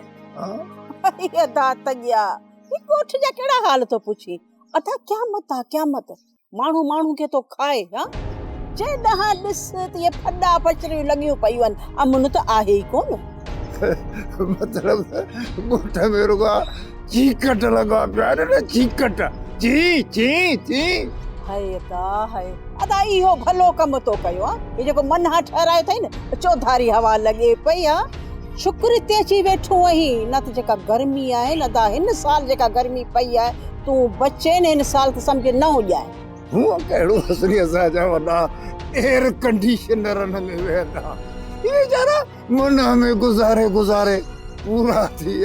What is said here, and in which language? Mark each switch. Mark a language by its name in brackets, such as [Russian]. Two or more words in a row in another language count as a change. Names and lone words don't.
[Sindhi] अदा तॻिया ही ॻोठ जा कहिड़ा हाल थो पुछी? अदा क़यामत आहे क़यामत, माण्हू माण्हू खे थो खाए। जेॾां ॾिस त इहे फॾा पचरियूं लॻियूं पयूं आहिनि, अमन त आहे ई कोन। मतलब ॻोठ में रुॻा चीकट लॻा पिया आहिनि, चीकट ची ची ची। हाय अदा हाय अदा, इहो भलो कमु थो कयो आहे। जेको मनहा ठहरायो अथई न, चौधारी हवा लॻे पई आहे, शुक्र ते अची वेठो आहीं। न त जेका गर्मी आहे न अदा, हिन साल जेका गर्मी पई आहे, तूं बचे न हिन साल त सम्झ न हुजाए। हूअ कहिड़ो असली असांजा वॾा [English] air conditioners [Sindhi] में वेहंदा, ये वीचारा मनहा में गुज़ारे गुज़ारे पूरा थी विया।